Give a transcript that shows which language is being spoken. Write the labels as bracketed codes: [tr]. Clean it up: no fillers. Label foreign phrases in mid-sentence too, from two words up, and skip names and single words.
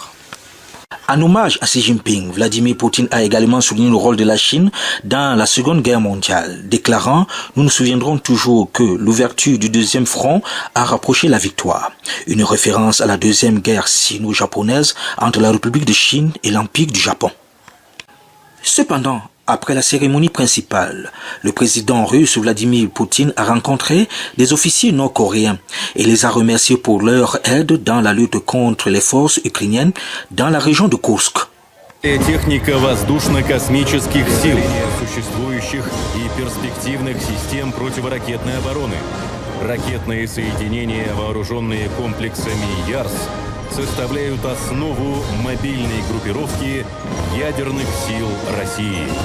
[fr] En hommage à Xi Jinping, Vladimir Poutine a également souligné le rôle de la Chine dans la Seconde Guerre mondiale, déclarant « Nous nous souviendrons toujours que l'ouverture du deuxième front a rapproché la victoire », une référence à la deuxième guerre sino-japonaise entre la République de Chine et l'Empire du Japon. Cependant, après la cérémonie principale, le président russe Vladimir Poutine a rencontré des officiers nord-coréens et les a remerciés pour leur aide dans la lutte contre les forces ukrainiennes dans la région de Kursk. [ru] Техника воздушно-космических сил, существующих и перспективных систем противоракетной обороны. Ракетные соединения, вооруженные комплексами ЯРС, составляют основу мобильной группировки ядерных сил России.